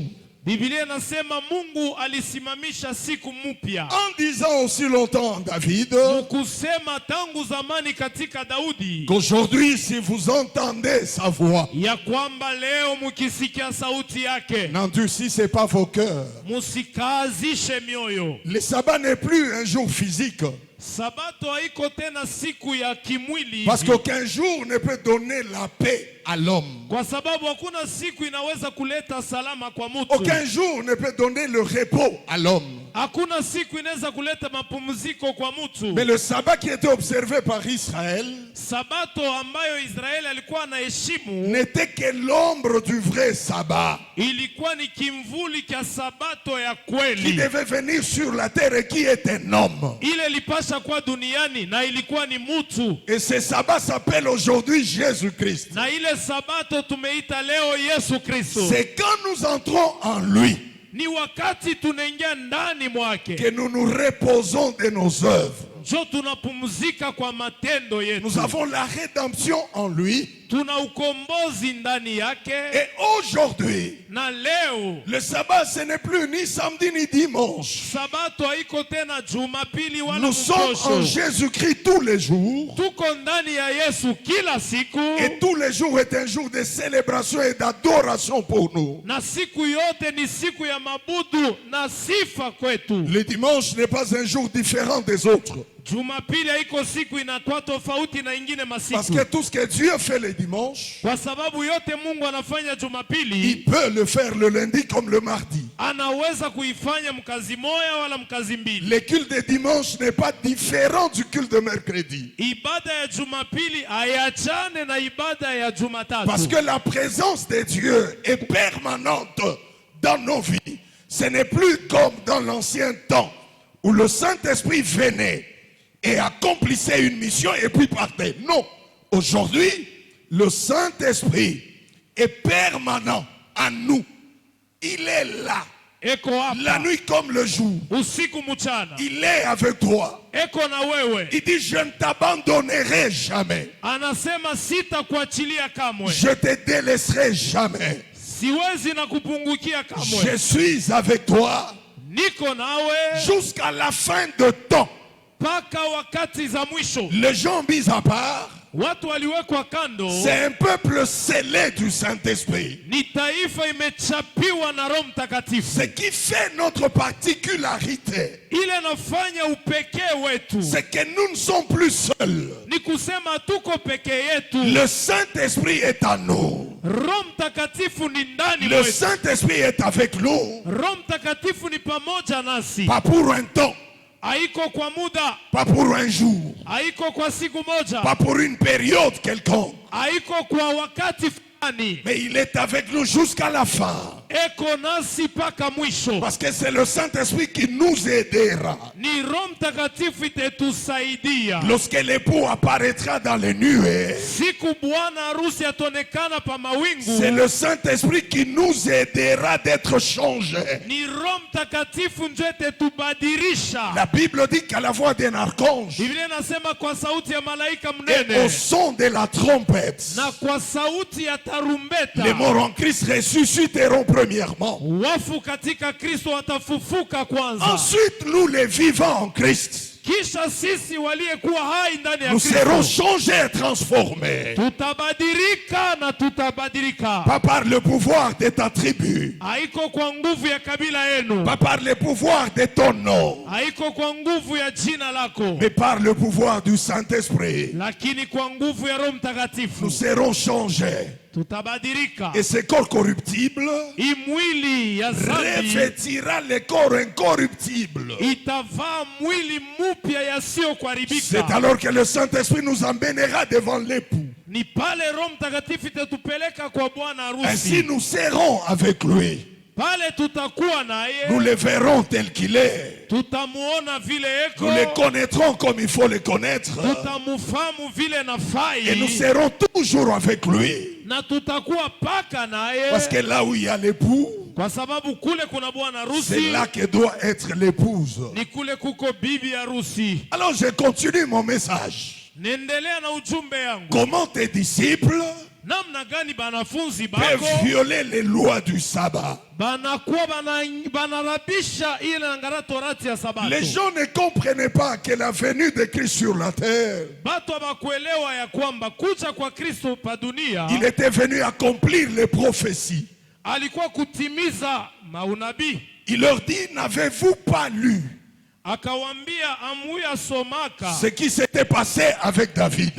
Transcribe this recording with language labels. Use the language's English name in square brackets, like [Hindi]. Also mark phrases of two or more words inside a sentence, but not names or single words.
[Swahili] Biblia inasema Mungu alisimamisha siku mpya. [French] En disant aussi longtemps David, [Swahili] Kusema tangu zamani katika Daudi, [French] qu'aujourd'hui, si vous entendez sa voix, [Swahili] ya kwamba leo mukisikia sauti yake, [French] n'endurcissez pas vos cœurs. [Swahili] musikazishe mioyo. [French] Le sabbat n'est plus un jour physique. [Swahili] Sabato haiko tena siku ya kimwili, [French] Parce qu'aucun jour ne peut donner la paix à l'homme. [Swahili] kwa sababu hakuna siku inaweza kuleta salama kwa mtu. [French] Aucun jour ne peut donner le repos à l'homme. [Swahili] Hakuna siku inaweza kuleta mapumziko kwa mtu. [French] Mais le sabbat qui était observé par Israël [Swahili] Sabato ambayo Israeli alikuwa anaheshimu [French] n'était que l'ombre du vrai sabbat [Swahili] ilikuwa ni kimvuli cha Sabato ya [French] qui [Swahili] kweli. [French] devait venir sur la terre et qui est un homme. [Swahili] Ile ilipasha kwa duniani na ilikuwa ni mtu. [French] Et ce sabbat s'appelle aujourd'hui Jésus-Christ. [Swahili] Na ile Sabato tumeita leo Yesu Kristo. [French] C'est quand nous entrons en lui [Swahili] Ni wakati tunaingia ndani mwake [French] que nous nous reposons de nos œuvres. [Swahili] njo tunapumzika kwa matendo yetu. [French] Nous avons la rédemption en lui [Swahili] tuna ukombozi ndani yake. [French] Et aujourd'hui, [Swahili] Na leo [French] le sabbat, ce n'est plus ni samedi ni dimanche. [Swahili] sabato haiko tena Jumapili wala [French] Nous sommes en [Swahili] mkosho. [French] Jésus-Christ tous les jours. [Swahili] Tuko ndani ya Yesu kila siku. [French] Et tous les jours est un jour de célébration et d'adoration pour nous. [Swahili] Na siku yote ni siku ya mabudu na sifa kwetu. [French] Le dimanche n'est pas un jour différent des autres. [Swahili] Jumapili haiko siku inatoa tofauti na ingine [French] Parce [Swahili] masiku. [French] que tout ce que Dieu fait le dimanche, [Swahili] Kwa sababu yote Mungu anafanya Jumapili, [French] il peut le faire le lundi comme le mardi. [Swahili] anaweza kuifanya mkazi moya wala mkazi mbili. [French] Le culte de dimanche n'est pas différent du culte de mercredi. [Swahili] Ibada ya Jumapili hayachane na ibada ya Jumatatu. [French] Parce que la présence de Dieu est permanente dans nos vies. Ce n'est plus comme dans l'ancien temps où le Saint-Esprit venait et accomplissait une mission et puis partait. Non. Aujourd'hui, le Saint-Esprit est permanent en nous. Il est là. [Swahili] Eko [French] La [Swahili] hapa [French] nuit comme le jour. [Swahili] usiku mchana. [French] Il est avec toi. [Swahili] Eko na wewe. [French] Il dit, je ne t'abandonnerai jamais. [Swahili] Anasema sitakuachilia kamwe. [French] Je te délaisserai jamais. [Swahili] Siwezi na kupungukia kamwe. [French] Je suis avec toi [Swahili] Niko nawe [French] jusqu'à la fin de temps. [Swahili] mpaka wakati za mwisho. [French] Les gens mis à part, [Swahili] Watu waliwekwa kando. [French] c'est un peuple scellé du Saint-Esprit. [Swahili] Ni taifa imechapiwa na Roho Mtakatifu. [French] Ce qui fait notre particularité, [Swahili] Ile nafanya upekee wetu [French] c'est que nous ne sommes plus seuls. [Swahili] ni kusema tuko peke yetu. [French] Le Saint-Esprit est en nous. [Swahili] Roho Mtakatifu ni ndani [French] Le [Swahili] mwetu. [French] Saint-Esprit est avec nous. [Swahili] Roho Mtakatifu ni pamoja nasi. [French] Pas pour un temps, [Swahili] Haiko kwa muda, [French] pas pour un jour, [Swahili] haiko kwa siku moja, [French] pas pour une période quelconque. [Swahili] haiko kwa wakati fulani. [French] Mais il est avec nous jusqu'à la fin. [Swahili] Eko nasi mpaka mwisho. [French] Parce que c'est le Saint-Esprit qui nous aidera. [Swahili] Ni Roho Mtakatifu itatusaidia. [French] Lorsque l'époux apparaîtra dans les nuées, [Swahili] Siku bwana harusi atonekana pa [French] c'est [Swahili] mawingu, [French] le Saint-Esprit qui nous aidera d'être changés. [Swahili] ni Roho Mtakatifu ndio itatubadilisha. [French] La Bible dit qu'à la voix d'un archange [Swahili] Biblia inasema kwa sauti ya malaika [French] et au [Swahili] mnene [French] son de la trompette, [Swahili] na kwa sauti ya tarumbeta, [French] les morts en Christ ressusciteront premièrement. [Swahili] wafu katika Kristo watafufuka kwanza. [French] Ensuite, nous les vivants en Christ, [Swahili] Kisha sisi waliyekuwa hai ndani ya [French] nous serons [Swahili] Kristo [French] changés et transformés. [Swahili] tutabadilika na tutabadilika. [French] Pas par le pouvoir de ta tribu, [Swahili] Haiko kwa nguvu ya kabila yenu, [French] pas par le pouvoir de ton nom, [Swahili] haiko kwa nguvu ya jina lako, [French] mais par le pouvoir du Saint-Esprit. [Swahili] lakini kwa nguvu ya Roho Mtakatifu [French] Nous serons changés. [Swahili] tutabadilika. [French] Et ce corps corruptible [Swahili] Hii mwili ya zambi [French] revêtira le corps incorruptible. [Swahili] itavaa mwili mpya [French] C'est [Swahili] yasiyokuharibika. [French] alors que le Saint-Esprit nous emmènera devant l'époux. [Swahili] Ni pale Roho Mtakatifu itatupeleka kwa bwana [French] Ainsi [Swahili] harusi. [French] nous serons avec lui. [Swahili] Pale tutakuwa [French] Nous [Swahili] naye, [French] le verrons tel qu'il est. [Swahili] tutamuona vile eko, [French] Nous le connaîtrons comme il faut le connaître. [Swahili] tutamufahamu vile [French] Et nous [Swahili] nafai, [French] serons toujours avec lui. [Swahili] na tutakuwa paka [French] Parce que [Swahili] naye, [French] là où il y a l'époux, [Swahili] kwa sababu kule kuna bwana [French] c'est [Swahili] harusi, [French] là que doit être l'épouse. [Swahili] ni kule kuko bibi harusi. [French] Alors je continue mon message. [Swahili] Niendelea na ujumbe yangu. [French] Comment tes disciples [Swahili] Namna gani banafunzi [French] peuvent [Swahili] bako [French] violer les lois du sabbat? [Swahili] banakuwa banarabisha ile ngara torati ya sabato. [French] Les gens ne comprenaient pas que la venue de Christ sur la terre, [Swahili] Batu hawakuelewa ya kwamba kuja kwa Kristo pa dunia [French] il était venu accomplir les prophéties. [Swahili] alikuwa kutimiza maunabii. [French] Il leur dit, n'avez-vous pas lu [Swahili] Akawambia amuya somaka [French] ce qui s'était passé avec David?